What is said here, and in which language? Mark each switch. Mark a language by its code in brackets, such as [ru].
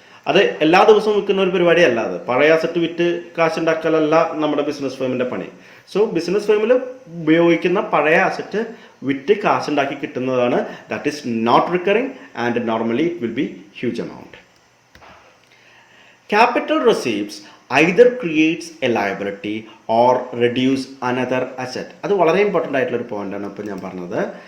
[ml] അത് എല്ലാ ദിവസവും വിൽക്കുന്ന ഒരു പരിപാടി അല്ല. അത് പഴയ അസറ്റ് വിറ്റ് കാശുണ്ടാക്കലല്ല നമ്മുടെ ബിസിനസ് ഫേമിൻ്റെ പണി. സോ ബിസിനസ് ഫേമിൽ ഉപയോഗിക്കുന്ന പഴയ അസറ്റ് വിറ്റ് കാശുണ്ടാക്കി കിട്ടുന്നതാണ്. [en] That is not recurring and normally it will be huge amount. Capital receipts either creates a liability or reduce another asset. [ml] അത് വളരെ ഇമ്പോർട്ടൻ്റ് ആയിട്ടുള്ളൊരു പോയിൻ്റാണ് ഇപ്പോൾ ഞാൻ പറഞ്ഞത്.